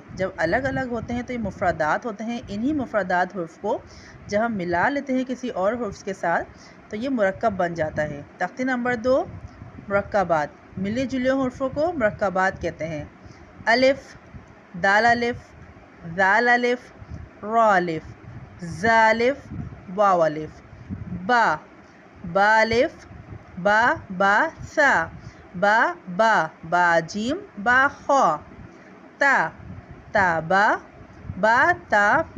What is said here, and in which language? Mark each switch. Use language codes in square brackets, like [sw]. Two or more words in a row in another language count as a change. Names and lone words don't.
[ur] جب الگ الگ ہوتے ہیں تو یہ مفردات ہوتے ہیں۔ انہی مفردات حرف کو جب ہم ملا لیتے ہیں کسی اور حرف کے ساتھ تو یہ مرکب بن جاتا ہے۔ تختی نمبر 2، مرکبات۔ ملے جلے حرفوں کو مرکبات کہتے ہیں۔ الف، دال الف، ذال الف، را الف، زا الف، واو الف۔ با، با الف، با سا، با جیم، با خا۔ تا، با تا